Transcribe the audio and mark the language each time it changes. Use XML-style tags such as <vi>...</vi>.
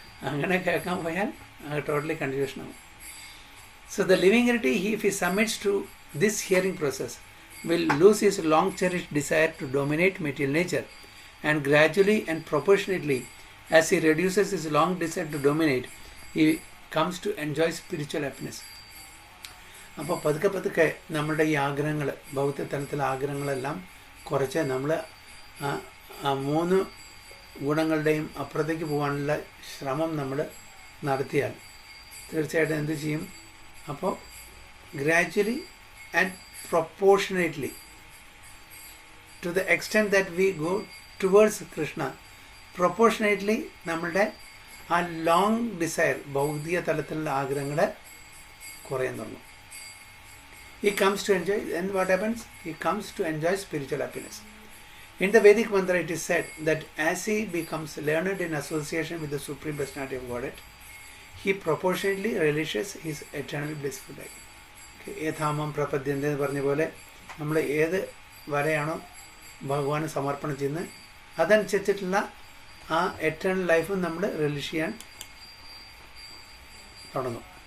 <ml>അങ്ങനെ കേൾക്കാൻ പോയാൽ totally കൺഫ്യൂഷനാവും.</ml> <en>So the living entity, if he submits to this hearing process, will lose his long cherished desire to dominate material nature, and gradually and proportionately as he reduces his long desire to dominate, he comes to enjoy spiritual happiness.</en> <ml>അപ്പോൾ പതുക്കെ നമ്മളുടെ ഈ ആഗ്രഹങ്ങൾ, ഭൗതിക തലത്തിലെ ആഗ്രഹങ്ങളെല്ലാം കുറച്ച് നമ്മൾ ആ മൂന്ന് ഗുണങ്ങളുടെയും അപ്പുറത്തേക്ക് പോകാനുള്ള ശ്രമം നമ്മൾ നടത്തിയാൽ തീർച്ചയായിട്ടും എന്ത് ചെയ്യും? അപ്പോൾ</ml> <en>gradually and proportionately, to the extent that we go</en> <ml>towards Krishna proportionately നമ്മളുടെ ആ ലോങ് ഡിസയർ ഭൗതിക തലത്തിലുള്ള ആഗ്രഹങ്ങൾ കുറയാൻ തുടങ്ങും.</ml> <en>He comes to enjoy, and what happens? He comes to enjoy spiritual happiness. In the Vedic mantra, it is said that as he becomes learned in association with the Supreme Personality of Godhead, he proportionately relishes his eternal blissful life.</en> <ml>യഥാമം പ്രപദ്യന്തി എന്ന് പറഞ്ഞ പോലെ നമ്മൾ ഏത് വരെയാണോ ഭഗവാന് സമർപ്പണം ചെയ്യുന്നത് അതനുസരിച്ചിട്ടുള്ള ആ</ml> <en>eternal life</en> <ml>നമ്മൾ റിലീസ് ചെയ്യാൻ തുടങ്ങും.</ml>